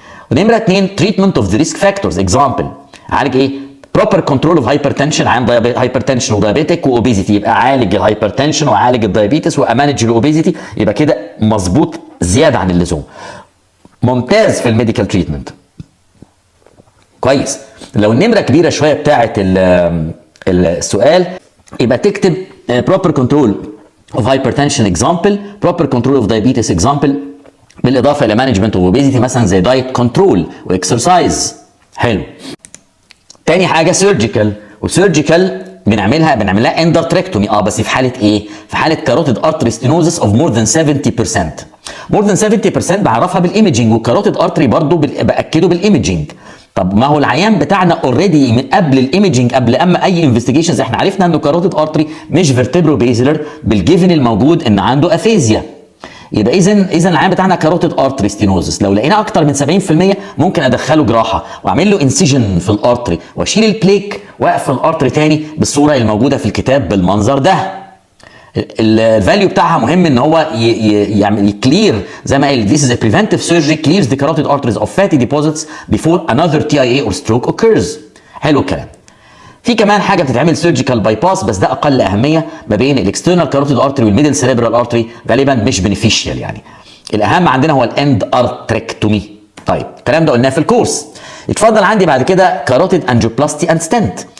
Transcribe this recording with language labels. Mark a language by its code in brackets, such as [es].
[ar] ونمره 2 [en] Treatment of the risk factors. Example, [ar] عالج ايه؟ [en] proper control of hypertension, [ar] عن هايبرتنشن ودايابيتك واوبيزيتي، يبقى عالج الهايبرتنشن وعالج الدايابيتس وامانج الاوبيزيتي، يبقى كده مظبوط زياده عن اللزوم. ممتاز في الميديكال تريتمنت. كويس. لو النمره كبيره شويه بتاعه السؤال يبقى تكتب [en] proper control of hypertension example, proper control of diabetes example، [ar] بالاضافه الى [en] management of obesity [ar] مثلا زي diet control واكسرسايز. حلو. تاني حاجه سيرجيكال، وسيرجيكال بنعملها اندرتريكتومي، بس في حاله ايه؟ في حاله [en] Carotid artery stenosis of more than 70%. More than 70% [ar] بعرفها بالايمجنج، والكاروتيد ارتري برضو باكده بالايمجنج. طب ما هو العيان بتاعنا اوريدي من قبل الايمجنج، قبل اما اي انفستيجيشنز احنا عرفنا انه كاروتيد ارتري مش فيرتبرو بيزلر بالجيفن الموجود ان عنده افيزيا. يبقى اذا العيان بتاعنا كاروتيد ارتري ستينوزس، لو لقينا اكتر من 70% ممكن ادخله جراحه واعمل له انسيجن في الارتري واشيل البليك واقفل الارتري تاني بالصوره الموجوده في الكتاب بالمنظر ده. الفاليو بتاعها مهم ان هو يعمل كلير زي ما قال [en] this is a preventive surgery clears the carotid arteries of fatty deposits before another TIA or stroke occurs. [ar] حلو الكلام. في كمان حاجه بتتعمل سيرجيكال باي باس، بس ده اقل اهميه، ما بين الاكسترنال كاروتيد ارتري والميدل سيريبرال ارتري، غالبا مش بنفيشيال يعني. الاهم عندنا هو الاند ارتريكتومي. طيب الكلام ده قلناه في الكورس. اتفضل عندي بعد كده كاروتيد انجيوبلاستي اند ستنت.